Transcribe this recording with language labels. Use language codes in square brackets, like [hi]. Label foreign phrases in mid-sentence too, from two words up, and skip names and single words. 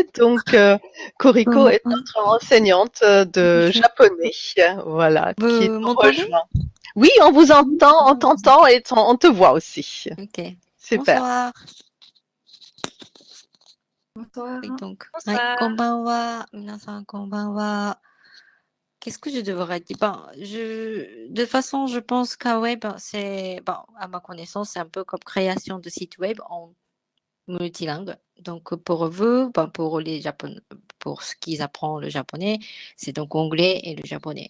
[fr] Donc, Koriko est notre enseignante de japonais, voilà, qui Vous nous m'entendez? rejoint. Oui, on vous entend, on t'entend et on te voit aussi. Ok. Super. Bonsoir. Bonsoir. Oui, donc. Bonsoir. [ja] はい、こんばんは。皆さん、こんばんは。 [fr] qu'est-ce que je devrais dire? De toute façon, je pense qu'un web, c'est, à ma connaissance, c'est un peu comme création de site web en multilingue. Donc, pour vous, pour ce qu'ils apprennent le japonais, c'est donc anglais et le japonais.